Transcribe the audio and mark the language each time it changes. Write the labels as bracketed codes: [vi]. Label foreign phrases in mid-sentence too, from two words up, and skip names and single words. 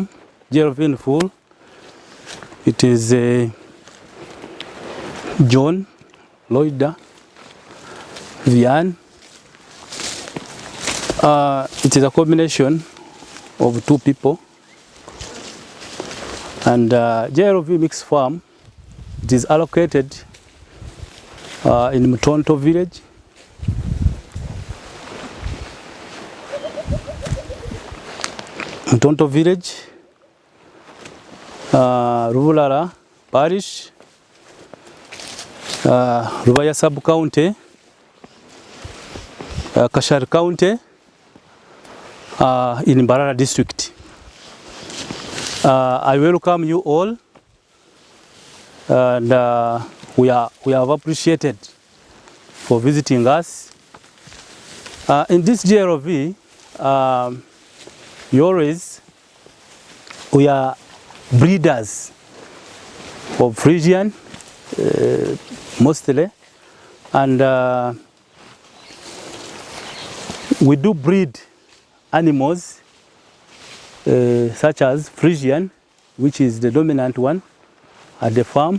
[en] JLV in full. It is John, Lloyda, Vian. It is a combination of 2 people. And JLV Mixed Farm, it is allocated in Mtonto village. Mtonto village, Mbarara parish, Rubaya sub-county, Kashari county, in Mbarara district. I welcome you all, and we have appreciated for visiting us. In this JLV, we are breeders of Frisian, mostly, and we do breed animals such as Frisian, which is the dominant one at the farm.